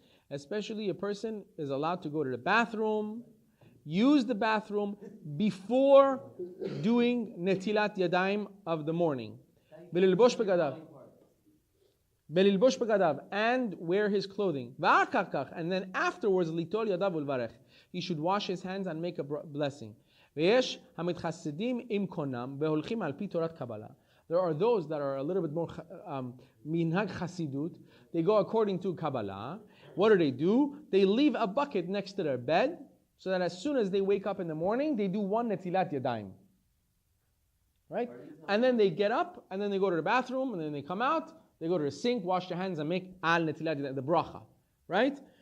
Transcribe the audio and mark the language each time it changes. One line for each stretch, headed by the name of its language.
English: Especially a person is allowed to go to the bathroom, use the bathroom before doing netilat yadayim of the morning. And wear his clothing. And then afterwards, he should wash his hands and make a blessing.
Hebrew: ויש המתחסדים עם קונם והולכים על פי תורת קבלה.
English: There are those that are a little bit more minhag chasidut. They go according to Kabbalah. What do? They leave a bucket next to their bed so that as soon as they wake up in the morning, they do one netilat yadayim. Right? And then they get up, and then they go to the bathroom, and then they come out, they go to the sink, wash their hands, and make al netilat yadayim, the bracha. Right?